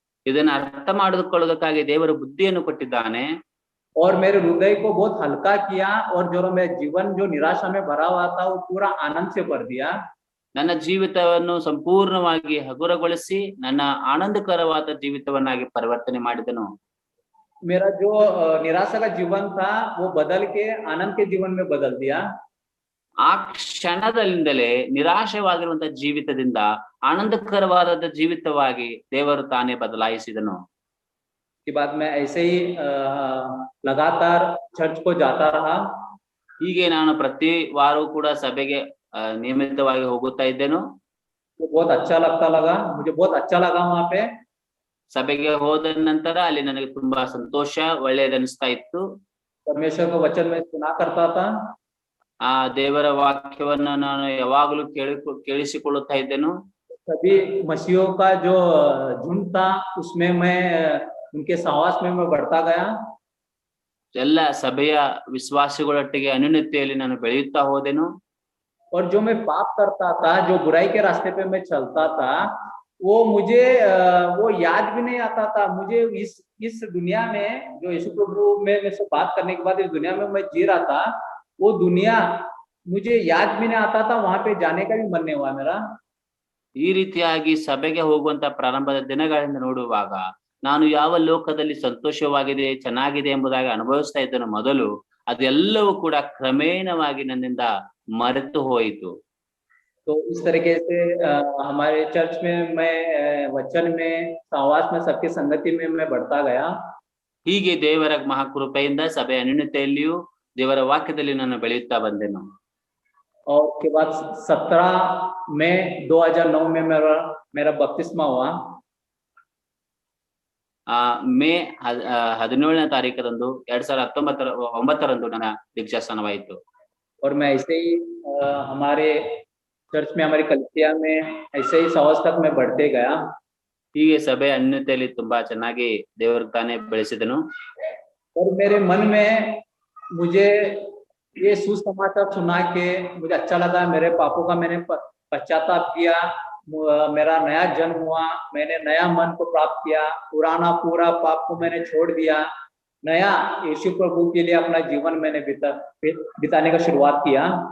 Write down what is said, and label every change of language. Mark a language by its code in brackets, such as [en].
[kn] ಇದನ್ನು ಅರ್ಥ ಮಾಡಿಕೊಳ್ಳೋದಕ್ಕಾಗಿ ದೇವರು ಬುದ್ಧಿಯನ್ನು ಕೊಟ್ಟಿದ್ದಾನೆ. [hi] और मेरे हृदय को बहुत हल्का किया और जो मेरा जीवन जो निराशा में भरा हुआ था वो पूरा आनंद से भर दिया। [kn] ನನ್ನ ಜೀವಿತವನ್ನು ಸಂಪೂರ್ಣವಾಗಿ ಹಗುರಗೊಳಿಸಿ ನನ್ನ ಆನಂದಕರವಾದ ಜೀವಿತವನ್ನಾಗಿ ಪರಿವರ್ತನೆ ಮಾಡಿದನು. [hi] मेरा जो निराशा का जीवन था वो बदल के आनंद के जीवन में बदल दिया। [kn] ಆ ಕ್ಷಣದಲ್ಲಿಂದಲೇ ನಿರಾಶೆವಾಗಿರುವಂತಹ ಜೀವಿತದಿಂದ ಆನಂದಕರವಾದ ಜೀವಿತವಾಗಿ ದೇವರು ತಾನೇ ಬದಲಾಯಿಸಿದನು. [hi] के बाद मैं ऐसे ही लगातार चर्च को जाता रहा। [kn] ಹೀಗೆ ನಾನು ಪ್ರತಿ ವಾರವೂ ಕೂಡ ಸಭೆಗೆ ನಿಯಮಿತವಾಗಿ ಹೋಗುತ್ತಾ ಇದ್ದೇನು. [hi] तो बहुत अच्छा लगा, मुझे बहुत अच्छा लगा वहाँ पे। [kn] ಸಭೆಗೆ ಹೋದ ನಂತರ ಅಲ್ಲಿ ನನಗೆ ತುಂಬಾ ಸಂತೋಷ, ಒಳ್ಳೆಯದನಿಸ್ತಾ ಇತ್ತು. [hi] परमेश्वर का वचन में सुना करता था। [kn] ಆ ದೇವರ ವಾಕ್ಯವನ್ನ ನಾನು ಯಾವಾಗಲೂ ಕೇಳಿಸಿಕೊಳ್ಳುತ್ತಾ ಇದ್ದೆನು. [hi] सभी मसीहों का जो झुंड था उसमें मैं उनके सहवास में मैं बढ़ता गया। [kn] ಎಲ್ಲ ಸಭೆಯ ವಿಶ್ವಾಸಿಗಳೊಟ್ಟಿಗೆ ಅನ್ಯೋನ್ಯತೆಯಲ್ಲಿ ನಾನು ಬೆಳೆಯುತ್ತಾ ಹೋದೆನು. [hi] और जो मैं पाप करता था, जो बुराई के रास्ते पे मैं चलता था, वो मुझे वो याद भी नहीं आता था। मुझे इस दुनिया में जो यीशु प्रभु में से बात करने के बाद इस दुनिया में मैं जी रहा था, वो दुनिया मुझे याद भी नहीं आता था। वहां पे जाने का भी मन नहीं हुआ मेरा। [kn] ಈ ರೀತಿಯಾಗಿ ಸಭೆಗೆ ಹೋಗುವಂತ ಪ್ರಾರಂಭದ ದಿನಗಳಿಂದ ನೋಡುವಾಗ ನಾನು ಯಾವ ಲೋಕದಲ್ಲಿ ಸಂತೋಷವಾಗಿದೆ, ಚೆನ್ನಾಗಿದೆ ಎಂಬುದಾಗಿ ಅನುಭವಿಸ್ತಾ ಇದ್ದನು ಮೊದಲು, ಅದೆಲ್ಲವೂ ಕೂಡ ಕ್ರಮೇಣವಾಗಿ ನನ್ನಿಂದ ಮರೆತು ಹೋಯಿತು. [hi] तो इस तरीके से हमारे चर्च में मैं वचन में सहवास में सबकी संगति में मैं बढ़ता गया। [kn] ಹೀಗೆ ದೇವರ ಮಹಾಕೃಪೆಯಿಂದ ಸಭೆಯ ಅನ್ಯೋನ್ಯತೆಯಲ್ಲಿಯೂ ದೇವರ ವಾಕ್ಯದಲ್ಲಿ ನಾನು ಬೆಳೆಯುತ್ತಾ ಬಂದೆನು. [hi] और उसके बाद 17 मई 2009 में मेरा बपतिस्मा हुआ। [kn] ಮೇ 17ನೇ ತಾರೀಕರಂದು 2019 ನನ್ನ ದೀಕ್ಷಾಸ್ನಾನವಾಯಿತು. [hi] और मैं ऐसे ही हमारे चर्च में, हमारी कलीसिया में ऐसे ही सहवास तक मैं बढ़ते गया। [kn] ಹೀಗೆ ಸಭೆ ಅನ್ಯೋನ್ಯತೆಯಲ್ಲಿ ತುಂಬಾ ಚೆನ್ನಾಗಿ ದೇವರು ತಾನೇ ಬೆಳೆಸಿದನು. [hi] और मेरे मन में मुझे ये सुसमाचार सुना के मुझे अच्छा लगा। मेरे पापों का मैंने पश्चाताप किया, मेरा नया जन्म हुआ, मैंने नया मन को प्राप्त किया, पुराना पूरा पाप को मैंने छोड़ दिया, नया यीशु प्रभु के लिए अपना जीवन मैंने बिताने का शुरुआत किया।